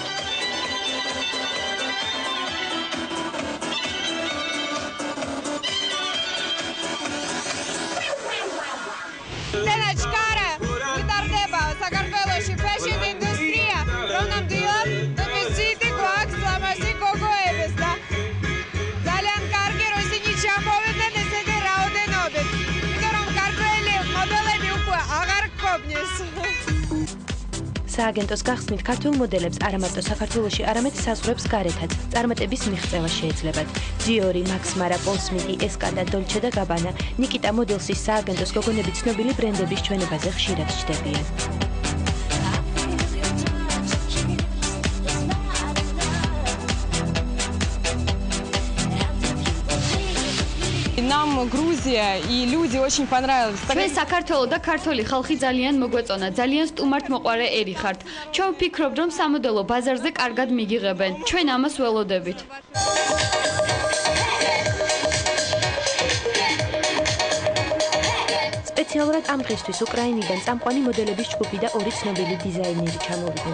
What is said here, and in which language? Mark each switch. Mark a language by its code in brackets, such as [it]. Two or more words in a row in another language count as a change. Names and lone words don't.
[ka] საქართველოში fashion ინდუსტრია, რომ ნამდვილად დეფიციტი გვაქვს ლამაზი გოგოების და ძალიან კარგი რომ ისინი ჩამოვიდნენ ესეთი რაოდენობით, იმიტომ რომ ქართველი მოდელები უკვე აღარ გქონდეს. სააგენტოს გახსნით ქართულ მოდელებს არა მარტო საქართველოში, არამედ საზღვრებს გარეთაც წარმატების მიღწევა შეეძლებათ. Dior, Max Mara, Paul Smith, Escada, Dolce & Gabbana, Nikita მოდელსის სააგენტოს გოგონები ცნობილი ბრენდების ჩვენებაზე ხშირად ჩნდებიან. [ru] Нам Грузия и люди очень понравились. [ka] ჩვენ საქართველო და ქართული ხალხი ძალიან მოგვეწონა, ძალიან სტუმართ მოყვარე ერი ხართ. ჩვენ ვფიქრობ, რომ სამოდელო ბაზარზე კარგად მიგიღებენ. ჩვენ ამას ველოდებით. სპეციალურად ამ დღისთვის უკრაინიდან წამყვანი მოდელების ჯგუფი და ორი ცნობილი დიზაინერი ჩამოვიდნენ.